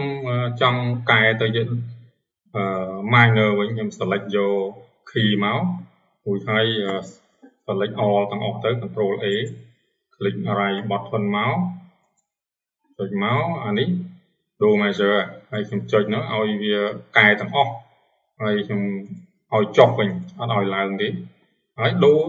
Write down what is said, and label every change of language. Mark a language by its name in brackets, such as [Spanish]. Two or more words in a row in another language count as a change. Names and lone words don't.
[Khmer] ចង់កែទៅជាminor វិញខ្ញុំ select យក key មករួចហើយ [English] select all [Khmer] ទាំងអស់ទៅ [English] control A click right button [Khmer] មកចុច មកអានេះ [English] do major [Khmer] ហើយខ្ញុំចុចនោះឲ្យវាកែទាំងអស់ហើយខ្ញុំឲ្យចុះវិញអត់ឲ្យឡើងទេហើយដូរ